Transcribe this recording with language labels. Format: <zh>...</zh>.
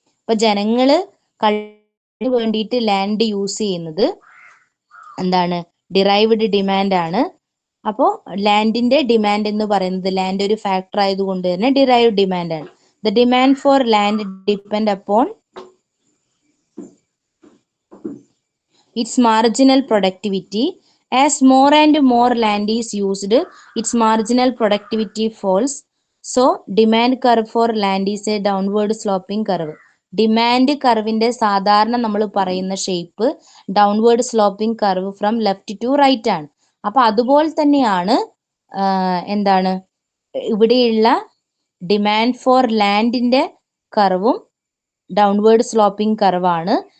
<ml>അപ്പൊ ജനങ്ങള് വേണ്ടിയിട്ട് ലാൻഡ് യൂസ് ചെയ്യുന്നത് ഡിറൈവ്ഡ് ഡിമാൻഡ് ആണ്. അപ്പോൾ ലാൻഡിന്റെ ഡിമാൻഡ് എന്ന് പറയുന്നത് ലാൻഡ് ഒരു ഫാക്ടർ ആയതുകൊണ്ട് തന്നെ ഡിറൈവ്ഡ് ഡിമാൻഡ് ആണ്.</ml> <en>The demand for land depend upon its marginal productivity. As more and more land is used, its marginal productivity falls. So, demand curve for land is a downward sloping curve.</en> <ml>Demand കർവിന്റെ സാധാരണ നമ്മൾ പറയുന്ന shape downward sloping curve from left to right ആണ്. അപ്പൊ അതുപോലെ തന്നെയാണ് ഇവിടെയുള്ള demand for ലാൻഡിന്റെ കർവും downward sloping കർവാണ്.</ml>